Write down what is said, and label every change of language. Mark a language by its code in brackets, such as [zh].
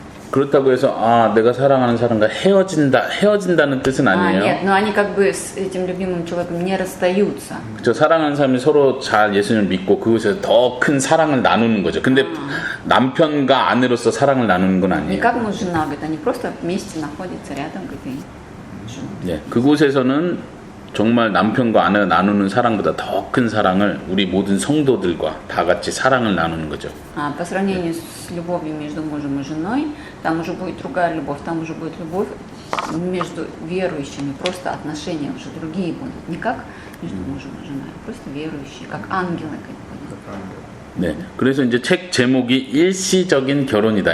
[ko] 그렇다고 해서 내가 사랑하는 사람과 헤어진다는 뜻은 아니에요. [ru] Нет, но они как бы с этим любимым человеком не расстаются. [ko] 그렇죠. 사랑하는 사람이 서로 잘 예수님을 믿고 그곳에서 더 큰 사랑을 나누는 거죠. 근데 남편과 아내로서 사랑을 나누는 건 [ru] Не [ko] 아니에요. [ru] как муж и жена, говорит, они просто вместе находятся рядом, говорит, [ko] 예, 그곳에서는 정말 남편과 아내가 나누는 사랑보다 더 큰 사랑을 우리 모든 성도들과 다 같이 사랑을 나누는 거죠. [ru] По сравнению с любовью между мужем и женой, там уже будет другая любовь, там уже будет любовь между верующими, просто отношения уже другие будут, не как между мужем и женой, просто верующие, как ангелы. [ko] 네, 그래서 이제 책 제목이 일시적인 결혼이다.